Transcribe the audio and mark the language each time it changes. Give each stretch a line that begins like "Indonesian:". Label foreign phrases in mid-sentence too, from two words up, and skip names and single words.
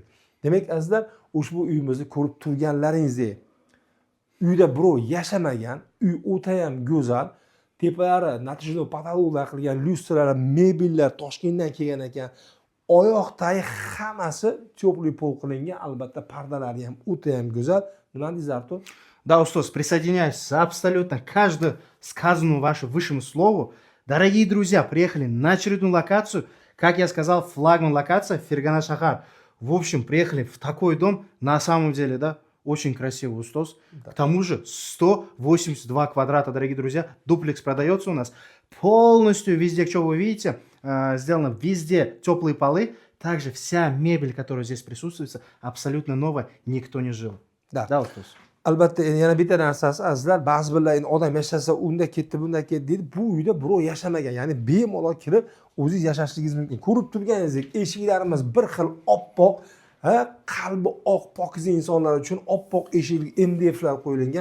Uzbek: Demak, azizlar, ushbu uyimizni ko'rib turganlaringizdek, uyda birov yashamagan, uy o'ta ham go'zal, tepalari natijada patologlar qilgan lyustralar, mebellar Toshkentdan kelgan ekan. Oyoq tayi hammasi
Russian: теплый пол
Uzbek: qilingan, albatta pardalari ham o'ta ham go'zal. Nima deysiz, Artur?
Russian: Да, Устос, присоединяюсь абсолютно каждому сказанному вашему высшему слову. Дорогие друзья, приехали на очередную локацию. Как я сказал, флагман локация Фергана Шахар. В общем, приехали в такой дом, на самом деле, да, очень красивый, Устос. Да. К тому же 182 квадрата, дорогие друзья. Дуплекс продается у нас полностью везде, что вы видите, сделано везде теплые полы. Также вся мебель, которая здесь присутствует, абсолютно новая, никто не жил. Да, Устос.
Uzbek: Albatta, yana bitta narsasi, azizlar, ba'zi birlar odam yashasa, unda ketdi, bunda ketdi deydi. Bu uyda birov yashamagan, ya'ni bemalol kirib o'zingiz yashashligingiz mumkin. Ko'rib turganingizdek, eshiklarimiz bir xil oppoq, qalbi oq pokiza insonlar uchun oppoq eshikli MDFlar qo'yilgan.